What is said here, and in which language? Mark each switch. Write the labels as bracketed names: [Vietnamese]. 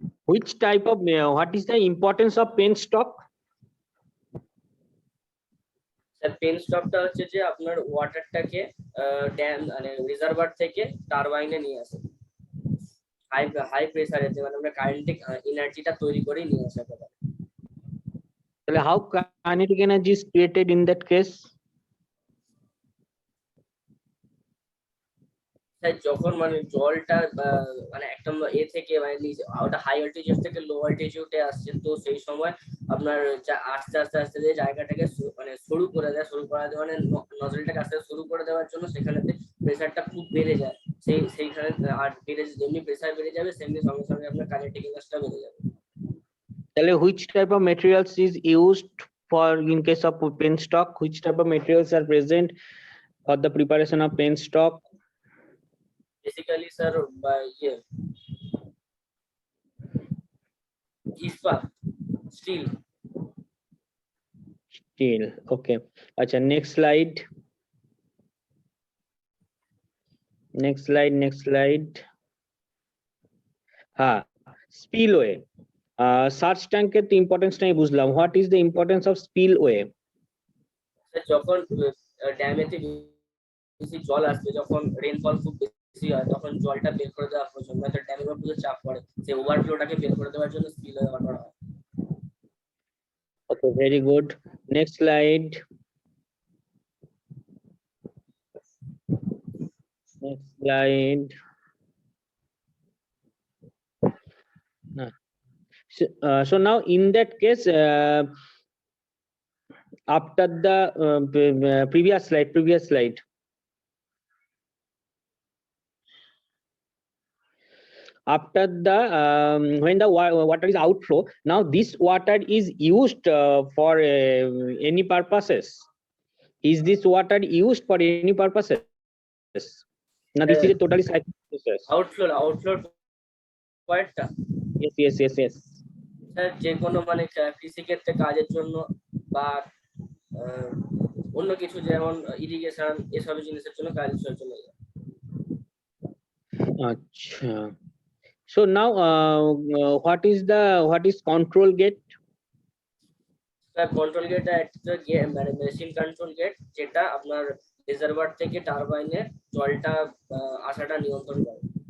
[English] Which type of what is the importance of penstock? [Bangla] Sir pen স্টকটা হচ্ছে যে আপনার ওয়াটারটাকে ড্যাম মানে রিজার্ভার থেকে টারবাইনে নিয়ে আসে, হাই প্রেসারেতে, মানে আমরা কাইনেটিক এনার্জিটা তৈরি করে নিয়ে আসা পারে। [English] তাহলে how kinetic energy is created in that case? [Bangla] যখন মানে জলটা মানে একটা এ থেকে মানে নিচে ওটা হাই অল্টিটিউড থেকে লো অল্টিটিউডে আসছে, তো সেই সময় আপনার আস্তে আস্তে আস্তে যে জায়গাটাকে মানে শুরু করে দেয়, মানে নজলটাকে আস্তে শুরু করে দেওয়ার জন্য সেখানেতে প্রেসারটা খুব বেড়ে যায়, সেইখানে আর বেড়ে যেমনি প্রেসার বেড়ে যাবে সেমনি সঙ্গে সঙ্গে আপনার কাইনেটিক এনার্জিটা বেড়ে যাবে। [English] তাহলে which type of materials is used for in case of penstock? Which type of materials are present for the preparation of penstock? [Bangla] Basically sir ইয়ে ইস্পাত, still. [English] Steel. Okay. Acha, next slide. Next slide. Spillway. Search tank এর importance [Bangla] নাই বুঝলাম. [English] What is the importance of spillway? [Bangla] যখন ড্যামেতে বেশি জল আসবে, যখন রেইনফল খুব বেশি হয়, তখন জলটা বের করে দেওয়া প্রয়োজন, নয়তো ড্যামের উপর প্রচুর চাপ পড়ে, সেই ওভারফ্লোটাকে বের করে দেওয়ার জন্য স্পিলওয়ে ব্যবহার করা হয়। [English] Okay, very good. Next slide. Next slide. So now in that case, after the previous slide. After the when the water is outflow, now this water is used for any purposes. Is this water used for any purposes? Now this is a totally cyclic process. [Bangla] Outflow পয়েন্টটা [English] Yes. [Bangla] Sir যে কোনো মানে কৃষিক্ষেত্রে কাজের জন্য বা অন্য কিছু যেমন ইরিগেশন এসব জিনিসের জন্য কাজের জন্য। আচ্ছা। [English] So now what is control gate? [Bangla] Control gate একটা মানে মেশিন কন্ট্রোল গেট, যেটা আপনার রিজার্ভার থেকে টারবাইনের জলটা আসাটা নিয়ন্ত্রণ করে।